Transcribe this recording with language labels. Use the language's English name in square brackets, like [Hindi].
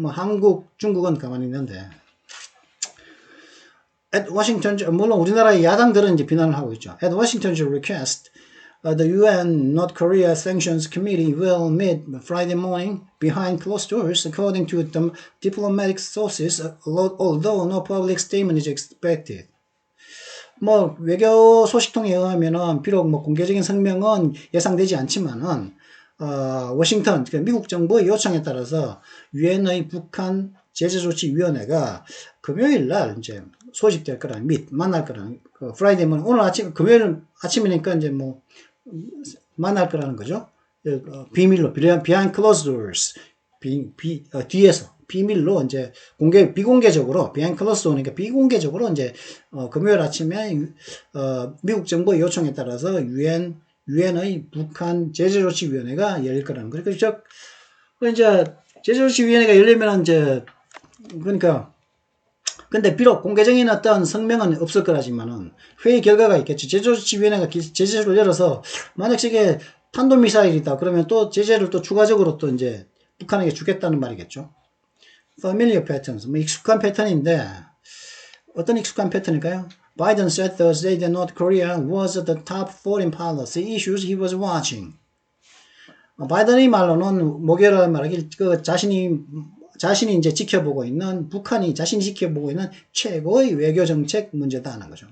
[Korean] 한국, 중국은 가만히 있는데. [English] At Washington, [Korean] 물론 우리나라의 야당들은 이제 비난을 하고 있죠. [English] At Washington's request, the UN North Korea Sanctions Committee will meet Friday morning behind closed doors, according to diplomatic sources, although no public statement is expected. [Korean] 외교 소식통에 의하면은 비록 공개적인 성명은 예상되지 않지만은 워싱턴, 미국 정부의 요청에 따라서 유엔의 북한 제재조치위원회가 금요일 날 이제 소집될 거라는 만날 거라는 프라이데이 모닝, 오늘 아침 금요일 아침이니까 이제 만날 거라는 거죠. 비밀로 [English] behind closed doors [Korean] 뒤에서 비밀로 이제 비공개적으로 [English] behind closed door [Korean] 니까 비공개적으로 이제 금요일 아침에 미국 정부의 요청에 따라서 유엔의 북한 제재조치위원회가 열릴 거라는 거죠. 그래서 이제 제재조치위원회가 열리면 이제 그러니까 근데 비록 공개적인 어떤 성명은 없을 거라지만은 회의 결과가 있겠죠. 제재조치위원회가 제재를 열어서 만약 저게 탄도미사일이다 그러면 또 제재를 또 추가적으로 또 이제 북한에게 주겠다는 말이겠죠. [English] familiar patterns, [Korean] 뭐 익숙한 패턴인데 어떤 익숙한 패턴일까요? [English] Biden said Thursday that North Korea was the top foreign policy issues he was watching. [Korean] 바이든의 말로는 목요일에 말하길 그 자신이 이제 지켜보고 있는 북한이 자신이 지켜보고 있는 최고의 외교 정책 문제다는 거죠.